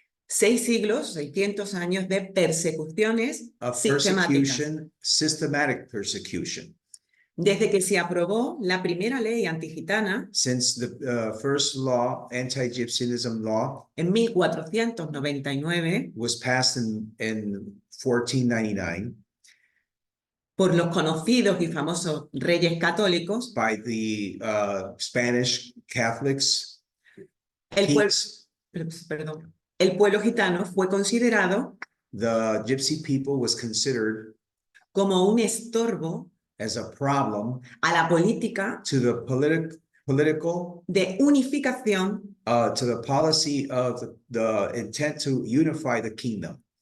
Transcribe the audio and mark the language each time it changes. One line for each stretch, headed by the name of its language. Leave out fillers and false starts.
Spanish: 6 siglos, 600 años de persecuciones
English: Of
Spanish: sistemáticas.
English: systematic persecution.
Spanish: Desde que se aprobó la primera ley antigitana
English: Since the first law, anti-Gypsyism law,
Spanish: en 1499
English: was passed in 1499
Spanish: por los conocidos y famosos reyes católicos,
English: by the Spanish Catholics,
Spanish: el pueblo,
English: kings.
Spanish: perdón, el pueblo gitano fue considerado
English: The Gypsy people was considered
Spanish: como un estorbo
English: as a problem
Spanish: a la política
English: to the political
Spanish: de unificación
English: to the policy of the intent to unify the kingdom